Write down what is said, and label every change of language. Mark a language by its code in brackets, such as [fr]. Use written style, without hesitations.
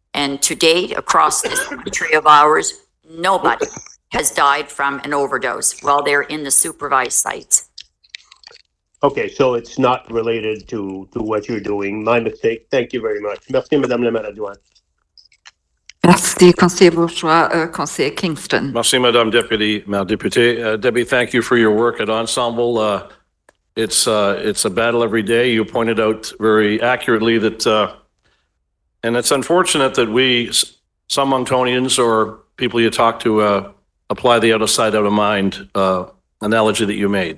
[en] And to date, across this country of ours, nobody has died from an overdose while they're in the supervised sites. Okay, so it's not related to what you're doing. My mistake. Thank you very much. [fr] Merci, Madame la maire adjointe. Merci, conseiller Bourgeois. Conseiller Kingston. Merci, Madame Deputy, Madame Députée. [en] Debbie, thank you for your work at Ensemble. It's a battle every day. You pointed out very accurately that, and it's unfortunate that some Monctonians or people you talk to, apply the out of sight, out of mind analogy that you made.